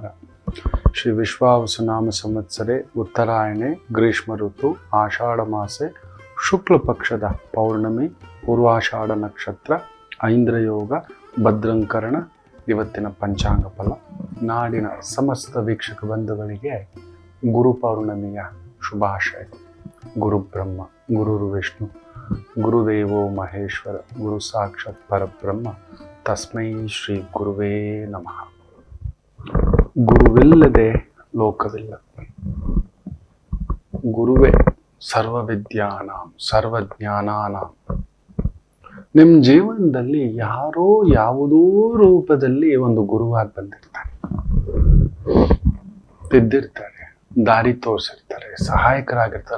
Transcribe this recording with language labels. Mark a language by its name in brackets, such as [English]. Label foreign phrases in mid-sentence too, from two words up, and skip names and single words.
[Sanskrit] ಶ್ರೀ ವಿಶ್ವಾವಸುನಾಮ ಸಂವತ್ಸರೆ ಉತ್ತರಾಯಣೆ ಗ್ರೀಷ್ಮ ಋತು ಆಷಾಢ ಮಾಸೆ ಶುಕ್ಲ ಪಕ್ಷದ ಪೌರ್ಣಮಿ ಪೂರ್ವಾಷಾಢ ನಕ್ಷತ್ರ ಐಂದ್ರಯೋಗ ಭದ್ರಂಕರಣ. [Kannada] ಇವತ್ತಿನ ಪಂಚಾಂಗ ಫಲ. ನಾಡಿನ ಸಮಸ್ತ ವೀಕ್ಷಕ ಬಂಧುಗಳಿಗೆ ಗುರು ಪೌರ್ಣಮಿಯ ಶುಭಾಶಯಗಳು. [Sanskrit] ಗುರು ಬ್ರಹ್ಮ ಗುರುರು ವಿಷ್ಣು ಗುರುದೇವೋ ಮಹೇಶ್ವರ ಗುರು ಸಾಕ್ಷಾತ್ ಪರಬ್ರಹ್ಮ ತಸ್ಮೈ ಶ್ರೀ ಗುರುವೇ ನಮಃ. [Kannada] ಗುರುವಿಲ್ಲದೆ ಲೋಕವಿಲ್ಲ. [Sanskrit] ಗುರುವೇ ಸರ್ವವಿದ್ಯಾನಾಂ ಸರ್ವಜ್ಞಾನಾನಾಂ. [Kannada] ನಿಮ್ಮ ಜೀವನದಲ್ಲಿ ಯಾರೋ ಯಾವುದೋ ರೂಪದಲ್ಲಿ ಒಂದು ಗುರುವಾಗಿ ಬಂದಿರ್ತಾರೆ, ಬಿದ್ದಿರ್ತಾರೆ, ದಾರಿ ತೋರಿಸಿರ್ತಾರೆ, ಸಹಾಯಕರಾಗಿರ್ತಾರೆ.